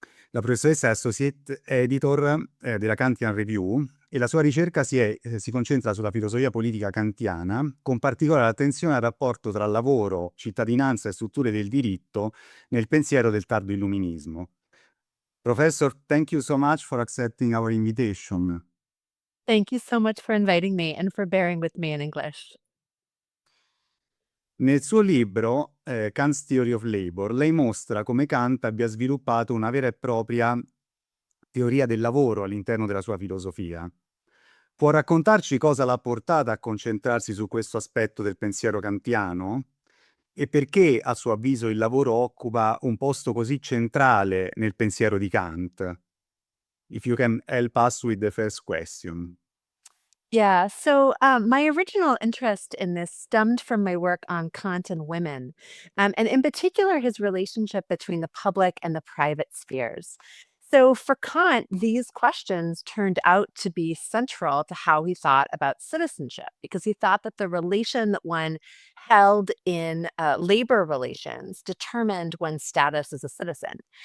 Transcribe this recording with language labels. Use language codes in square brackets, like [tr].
[it] La professoressa è Associate Editor della Kantian Review e la sua ricerca si concentra sulla filosofia politica kantiana, con particolare attenzione al rapporto tra lavoro, cittadinanza e strutture del diritto nel pensiero del tardo illuminismo. [en] Professor, thank you so much for accepting our invitation. Thank you so much for inviting me and for bearing with me in English. [it] Nel suo libro, Kant's Theory of Labor, lei mostra come Kant abbia sviluppato una vera e propria teoria del lavoro all'interno della sua filosofia. Può raccontarci cosa l'ha portata a concentrarsi su questo aspetto del pensiero kantiano? E perché, a suo avviso, il lavoro occupa un posto così centrale nel pensiero di Kant? [en] If you can help us with the first question. Yeah, so my original interest in this stemmed from my work on Kant and women, and in particular, his relationship between the public and the private spheres. So for Kant, these questions turned out to be central to how he thought about citizenship, because he thought that the relation that one held in labor relations determined one's status as a citizen.